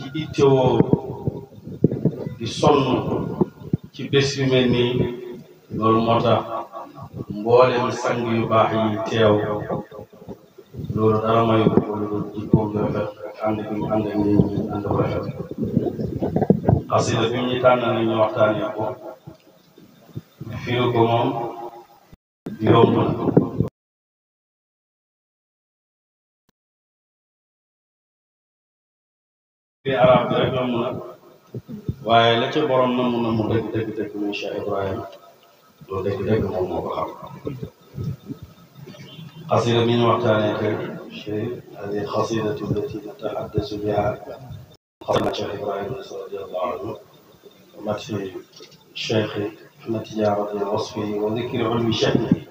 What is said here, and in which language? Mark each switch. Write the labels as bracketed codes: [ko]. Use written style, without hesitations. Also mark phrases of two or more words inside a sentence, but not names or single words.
[wo] ittewoo di sonn ci bés yu mel nii loolu moo tax mboolem sang yu baax yi teew loolu dara mayu ko lu jikkoom ju rafet ak ànd bi mu ànd ak nit ñi ànd bu rafet xasida bi ñu tànn nañ ñu waxtaanee ko firi ko moom yomb na fi arab bi rek yomb na waaye la ca borom na mu dëgg muy Cheikh Ibrahima loolu dëgg moom moo ko xam [ar] قصيدة من وقتها شيء هذه القصيدة التي نتحدث بها قصيدة الشيخ إبراهيم رضي الله عنه ومدح الشيخ أحمد تجاني رضي وصفه وذكر علم شأنه